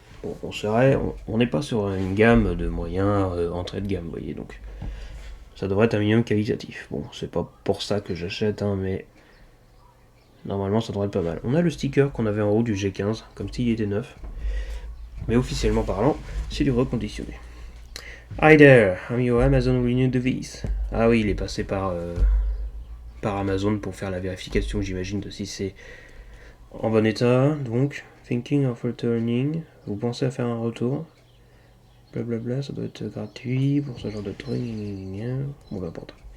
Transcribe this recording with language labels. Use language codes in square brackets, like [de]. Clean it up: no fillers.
[fr] Bon, on n'est pas sur une gamme de moyens entrée de gamme, vous voyez, donc ça devrait être un minimum qualitatif. Bon, c'est pas pour ça que j'achète, hein, mais normalement ça devrait être pas mal. On a le sticker qu'on avait en haut du G15, comme s'il était neuf, mais officiellement parlant, c'est du reconditionné. [en] Hi there, I'm your Amazon Renew Device. [fr] Ah oui, il est passé par Amazon pour faire la vérification, j'imagine, de si c'est en bon état, donc... [en] Thinking of returning. [fr] Vous pensez à faire un retour? Blablabla, ça doit être gratuit pour ce genre de truc. Bon, peu importe.